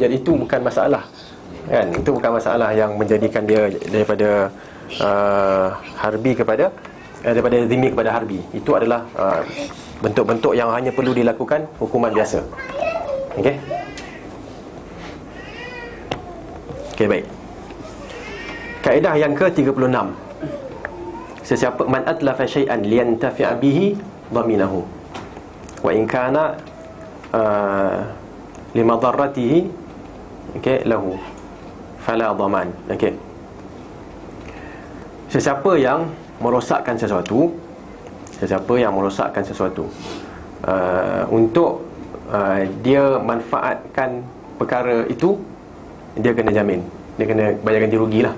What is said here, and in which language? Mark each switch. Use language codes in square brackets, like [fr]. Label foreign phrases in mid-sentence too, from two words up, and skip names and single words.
[ms] Jadi itu bukan masalah kan. Itu bukan masalah yang menjadikan dia daripada harbi daripada zimmi kepada harbi. Itu adalah bentuk-bentuk yang hanya perlu dilakukan hukuman biasa. Okey, baik. Kaedah yang ke-36. [ar] Sesiapa من أتلف شيئا لينتفع به ضمنه وإن كان لمضرته له فلا ضمان. [ms] Sesiapa yang merosakkan sesuatu, untuk dia manfaatkan perkara itu, dia kena jamin, dia kena bayar ganti rugi lah.